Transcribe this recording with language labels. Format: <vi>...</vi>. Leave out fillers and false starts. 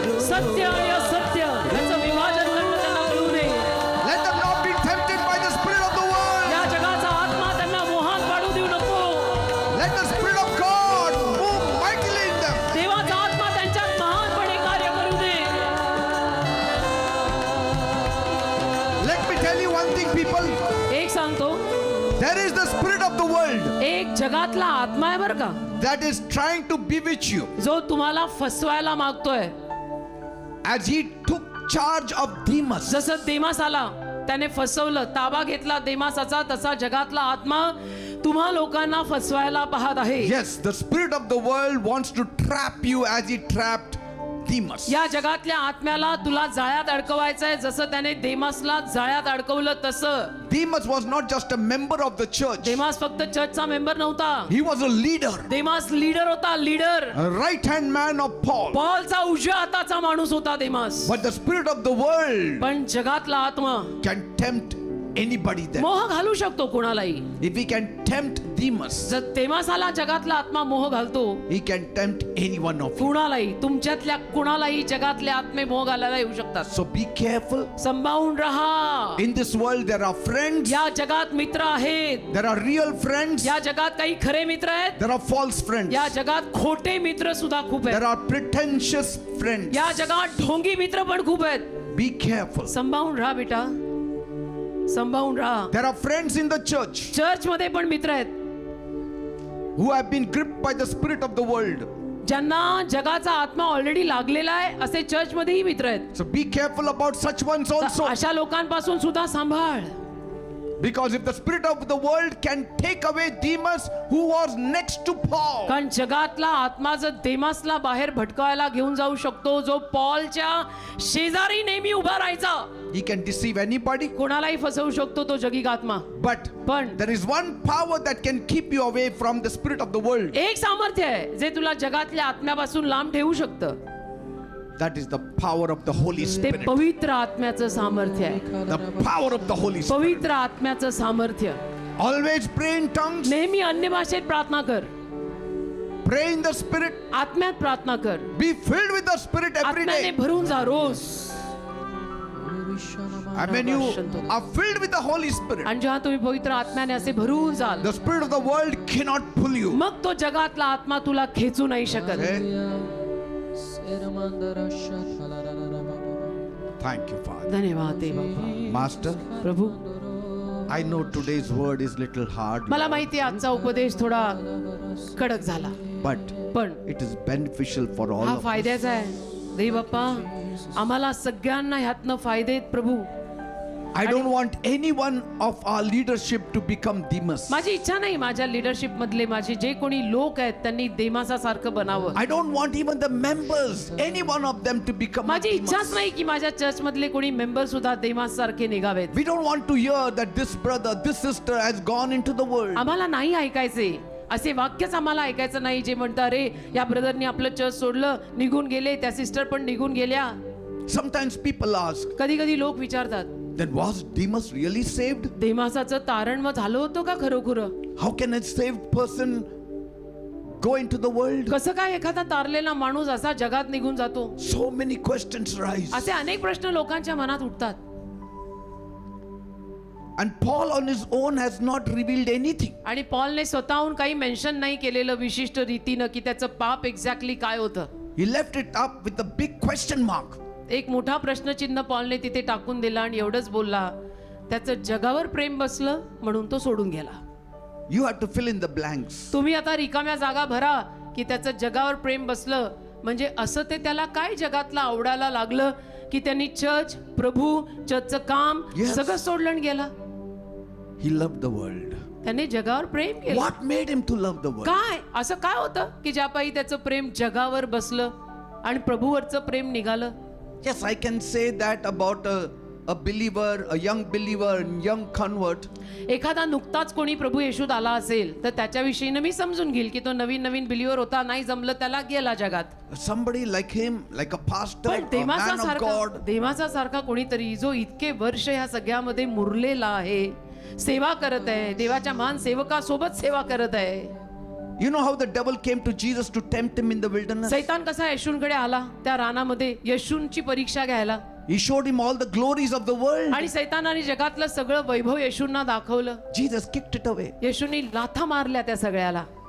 <mr>सत्य आणि असत्य याचं विभाजन करणं त्यांना कळू दे.</mr> <en>Let them not be tempted by the spirit of the world.</en> <mr>या जगाचा आत्मा त्यांना मोहात पाडू देऊ नको.</mr> <en>Let the spirit of God move mightily in them.</en> <mr>देवाचा आत्मा त्यांच्यात महानपणे कार्य करू दे.</mr> <en>Let me tell you one thing, people.</en> <mr>एक सांगतो,</mr> <en>There is the spirit of the world</en> <mr>एक जगातला आत्मा आहे बरं का,</mr> <en>that is trying to bewitch you.</en> <mr>जो तुम्हाला फसवायला मागतोय.</mr> <en>As he took charge of Demas,</en> <mr>जसं देमास आला, त्याने फसवलं, ताबा घेतला देमासाचा, तसा जगातला आत्मा तुम्हा लोकांना फसवायला पाहत आहे.</mr> <en>yes, the spirit of the world wants to trap you as he trapped Demas.</en> <mr>या जगातल्या आत्म्याला तुला जाळ्यात अडकवायचंय, जसं त्याने देमासला जाळ्यात अडकवलं तसं.</mr> <en>Demas was not just a member of the church.</en> <mr>देमास फक्त चर्चचा मेंबर नव्हता,</mr> <en>He was a leader,</en> <mr>Demas leader होता, leader.</mr> <en>a right-hand man of Paul.</en> <mr>पॉलचा उजव्या हाताचा माणूस होता देमास.</mr> <en>But the spirit of the world</en> <mr>पण जगातला आत्मा</mr> <en>can tempt anybody there.</en> <mr>मोह घालू शकतो कोणालाही.</mr> <en>If he can tempt Demas,</en> <mr>जर देमासाला जगातला आत्मा मोह घालतो,</mr> <en>he can tempt any one of you.</en> <mr>कुणालाही, तुमच्यातल्या कुणालाही जगातले आत्मे मोह घालायला येऊ शकतात.</mr> <en>So be careful.</en> <mr>संभाळून राहा.</mr> <en>In this world there are friends,</en> <mr>या जगात मित्र आहेत,</mr> <en>there are real friends,</en> <mr>या जगात काही खरे मित्र आहेत,</mr> <en>there are false friends,</en> <mr>या जगात खोटे मित्र सुद्धा खूप</mr> <en>there</en> <mr>आहेत,</mr> <en>are pretentious friends.</en> <mr>या जगात ढोंगी मित्र पण खूप आहेत.</mr> <en>Be careful.</en> <mr>संभाळून राहा बेटा, संभाळून राहा.</mr> <en>There are friends in the church</en> <mr>church मध्ये पण मित्र आहेत,</mr> <en>who have been gripped by the spirit of the world.</en> <mr>ज्यांना जगाचा आत्मा ऑलरेडी लागलेला आहे, असे चर्च मध्येही मित्र आहेत.</mr> <en>So be careful about such ones also.</en> <mr>अशा लोकांपासून सुद्धा सांभाळ.</mr> <en>Because if the spirit of the world can take away Demas, who was next to Paul,</en> <mr>कारण जगातला आत्मा जर देमासला बाहेर भटकायला घेऊन जाऊ शकतो, जो पॉलच्या शेजारी नेहमी उभा राहायचा,</mr> <en>he can deceive anybody.</en> <mr>कोणालाही फसवू शकतो तो जगिक आत्मा.</mr> <en>But</en> <mr>पण</mr> <en>there is one power that can keep you away from the spirit of the world.</en> <mr>एक सामर्थ्य आहे जे तुला जगातल्या आत्म्यापासून लांब ठेवू शकतं.</mr> <en>That is the power of the Holy</en> <mr>ते</mr> <en>Spirit.</en> <mr>पवित्र आत्म्याचं सामर्थ्य आहे.</mr> <en>The power of the Holy Spirit.</en> <mr>पवित्र आत्म्याचं सामर्थ्य.</mr> <en>Always pray in tongues.</en> <mr>नेहमी अन्य भाषेत प्रार्थना कर,</mr> <en>Pray in the Spirit.</en> <mr>आत्म्यात प्रार्थना कर,</mr> <en>Be filled with the Spirit every</en> <mr>आत्म्याने</mr> <en>day.</en> <mr>भरून जा रोज.</mr> <en>And when you are filled with the Holy Spirit,</en> <mr>आणि जेव्हा तुम्ही पवित्र आत्म्याने असे भरून जाल,</mr> <en>the Spirit of the world cannot pull you.</en> <mr>मग तो जगातला आत्मा तुला खेचू नाही शकत.</mr> <en>Okay? Thank you, Father.</en> <mr>धन्यवाद दे बाबा.</mr> <en>Master,</en> <mr>Prabhu,</mr> <en>I know today's word is little hard,</en> <mr>मला माहिती आहे आजचा उपदेश थोडा कडक झाला,</mr> <en>but</en> <mr>पण</mr> <en>it is beneficial for all</en> <mr>हा</mr> <en>of us.</en> <mr>फायद्याचा आहे. देव बाप्पा, आम्हाला सगळ्यांना ह्यातनं फायदे आहेत प्रभू.</mr> <en>I don't want any one of our leadership to become Demas.</en> <mr>माझी इच्छा नाही माझ्या लिडरशिप मधले माझे जे कोणी लोक आहेत त्यांनी देमासासारखं बनावं.</mr> <en>I don't want even the members, any one of them to become</en> <mr>माझी इच्छाच</mr> <en>Demas.</en> <mr>नाही की माझ्या चर्च मधले कोणी मेंबर सुद्धा देमास सारखे निघावेत.</mr> <en>We don't want to hear that this brother, this sister has gone into the world.</en> <mr>आम्हाला नाही ऐकायचे असे वाक्यच आम्हाला ऐकायचं नाही जे म्हणतात अरे या ब्रदरनी आपलं चर्च सोडलं, निघून गेले, त्या सिस्टर पण निघून गेल्या.</mr> <en>Sometimes people ask,</en> <mr>कधी कधी लोक विचारतात,</mr> <en>then was Demas really saved?</en> <mr>देमासाचं तारण मग झालं होतं का खरोखरं?</mr> <en>How can a saved person go into the world?</en> <mr>कसं काय एखादा तारलेला माणूस असा जगात निघून जातो?</mr> <en>So many questions rise.</en> <mr>असे अनेक प्रश्न लोकांच्या मनात उठतात.</mr> <en>And Paul on his own has not revealed anything.</en> <mr>आणि पॉलने स्वतःहून काही मेन्शन नाही केलेलं विशिष्ट रीतीनं की त्याचं पाप एक्झॅक्टली काय होतं.</mr> <en>He left it up with a big question mark.</en> <mr>एक मोठा प्रश्नचिन्ह पॉलने तिथे टाकून दिला आणि एवढंच बोलला, त्याचं जगावर प्रेम बसलं म्हणून तो सोडून गेला.</mr> <en>You have to fill in the blanks.</en> <mr>तुम्ही आता रिकाम्या जागा भरा की त्याचं जगावर प्रेम बसलं म्हणजे असं ते त्याला काय जगातला आवडायला लागलं की त्यांनी चर्च, प्रभू, चर्चचं काम</mr> <en>Yes.</en> <mr>सगळं सोडलं आणि गेला.</mr> <en>He loved the world.</en> <mr>त्याने जगावर प्रेम केलं.</mr> <en>What made him to love the world?</en> <mr>काय असं काय होतं की ज्यापायी त्याचं प्रेम जगावर बसलं आणि प्रभूवरचं प्रेम निघालं?</mr> <en>Yes, I can say that about a believer, a young believer, young convert.</en> <mr>एखादा नुकताच कोणी प्रभू येशूत आला असेल तर त्याच्याविषयीनं मी समजून घेईल की तो नवीन नवीन बिलीवर होता, नाही जमलं त्याला गेला जगात.</mr> <en>Somebody like him, like a pastor,</en> <mr>पण</mr> <en>a man of God.</en> <mr>देवासासारखा कोणीतरी जो इतके वर्ष ह्या सगळ्यामध्ये मुरलेला आहे, सेवा करत आहे, देवाच्या महान सेवकासोबत सेवा करत आहे.</mr> <en>You know how the devil came to Jesus to tempt him in the wilderness?</en> <mr>सैतान कसा येशूंकडे आला त्या रानामध्ये येशूंची परीक्षा घ्यायला,</mr> <en>He showed him all the glories of the world.</en> <mr>आणि सैतानाने जगातलं सगळं वैभव येशूंना दाखवलं.</mr> <en>Jesus kicked it away.</en> <mr>येशूंनी लाथा मारल्या त्या सगळ्याला.</mr>